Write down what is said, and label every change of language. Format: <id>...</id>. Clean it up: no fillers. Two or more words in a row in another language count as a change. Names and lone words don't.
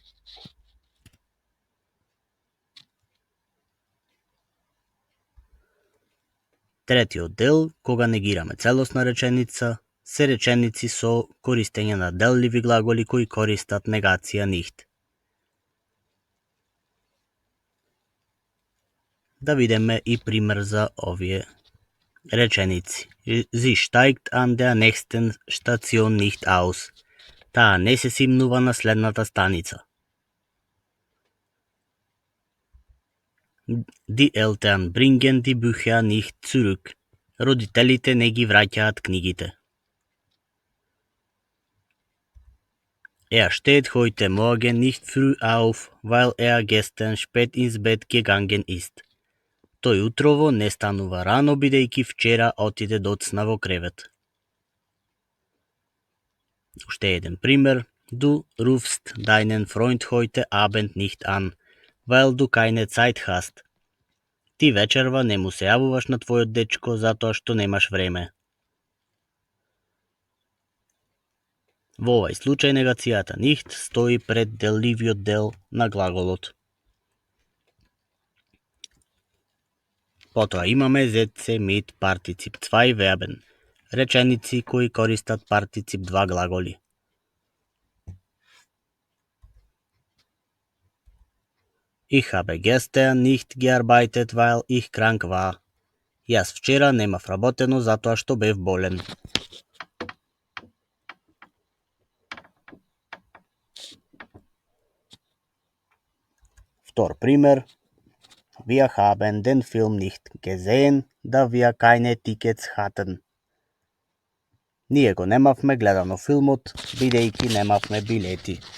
<mk>Третиот дел, кога негираме целосна реченица, се реченици со користење на делливи глаголи кои користат негација nicht. Да видиме и пример за овие реченици.</mk> <de>Sie steigt an der nächsten Station nicht aus.</de> <mk>Таа не се симнува на следната станица.</mk> <de>Die Eltern bringen die Bücher nicht zurück.</de> <mk>Родителите не ги враќаат книгите.</mk> <de>Er steht heute Morgen nicht früh auf, weil er gestern spät ins Bett gegangen ist.</de> <mk>Тој утрово не станува рано бидејќи вчера отиде доцна во кревет. Уште еден пример.</mk> <de>Du rufst deinen Freund heute Abend nicht an, weil du keine Zeit hast.</de> <mk>Ти вечерва не му се јавуваш на твојот дечко затоа што немаш време. Во овај случај негацијата nicht стои пред делливиот дел на глаголот. Потоа имаме</mk> <de>Sätze mit Partizip 2 Verben,</de> <mk>реченици кои користат партицип 2 глаголи.</mk> <de>Ich habe gestern nicht gearbeitet, weil ich krank war.</de> <mk>Јас вчера немав работено затоа што бев болен. Втор пример.</mk> <de>Wir haben den Film nicht gesehen, da wir keine Tickets hatten.</de> <mk>Ние го немавме гледано филмот, бидејќи немавме билети.</mk>